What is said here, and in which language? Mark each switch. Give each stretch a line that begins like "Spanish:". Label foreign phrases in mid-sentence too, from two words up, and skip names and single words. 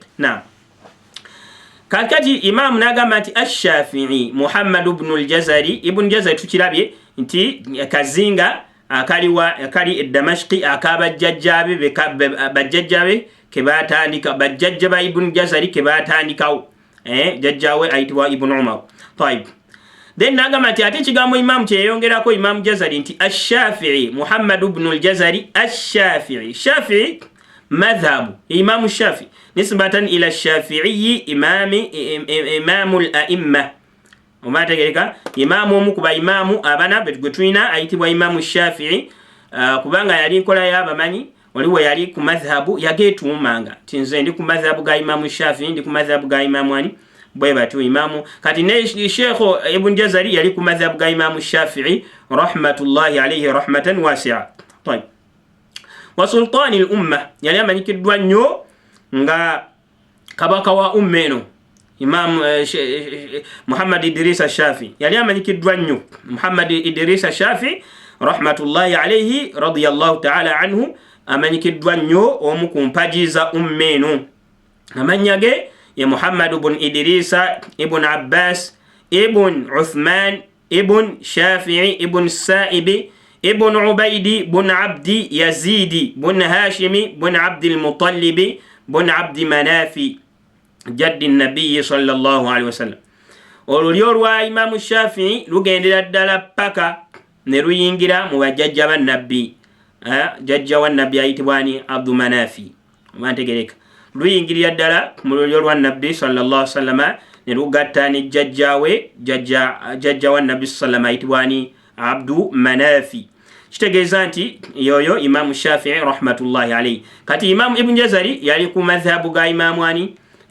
Ganda: Naam. Kakati Imam nagamba nti Ash-Shafi'i Muhammad ibn al-Jazari, Ibn Jazari tukirabye nti kazinga akali Damashqi akabajjajjabe bajjajjabe ke batandika, bajjajjaba Ibn Jazari ke batandikawo, jajjawe ayitibwa Ibn Umar. Tayib. Then nagamba nti ate ekigambo Imam kyeyongerako Imam Jazari nti Ash-Shafi'i Muhammad ibn al-Jazari.
Arabic: الشافعي، شافعي مذهب إمام شافعي نسبة إلى شافعي إمام الأئمة.
Ganda: Omategereka imamu omu kuba imamu abana gwe tulina ayitibwa Imam Shafi'i, kubanga yali nkola y'abamanyi waliwo yali ku madhhabu yagetuumanga ti nze ndi ku madhhabu ga Imam Shafi'i, ndi ku madhhabu ga Imam ani bwe batyo imamu. Kati ne Sheikh Ibn Jazari yali ku madhhabu ga Imam Shafi'i
Arabic: رحمة الله عليه رحمة واسعة.
Ganda: Tayib.
Arabic: وسلطان الأمة,
Ganda: yali amanyikiddwa nnyo nga kabaka wa umma eno Imam Muhammad Idris al-Shafi. Yali amanyikiddwa nnyo Muhammad Idris al-Shafi
Arabic: رحمة الله عليه رضي الله تعالى عنه,
Ganda: amanyikiddwa nnyo omu ku mpaji za umma eno. Amannya ge ye Muhammad ibn Idris ibn Abbas ibn Uthman ibn Shafi'i ibn Sa'ibi ibn Ubaydi ibn Abdi Yazidi ibn Hashimi ibn Abdi al-Muttalibi ibn Abdi Manafi
Arabic: جد النبي صلى الله عليه وسلم.
Ganda: Olulyo lwa Imam Shafi'i lugendera ddala paka ne luyingira mu bajjajja bannabbi. Jajja wa nabbi ayitibwa ni Abdu Manafi. Mantegereka luyingirira ddala mu lulyo lwa nabbi
Arabic: صلى الله عليه وسلم
Ganda: ne lugatta ne jajja wa nabbi sallallahu ayitibwa ni Abdu Manafi. kitegeeza nti yoyo Imaamu Shafii
Arabic: رحمة الله عليه.
Ganda: Kati Imaamu Ibn Jazari yali ku madhhabu ga Imaamu ani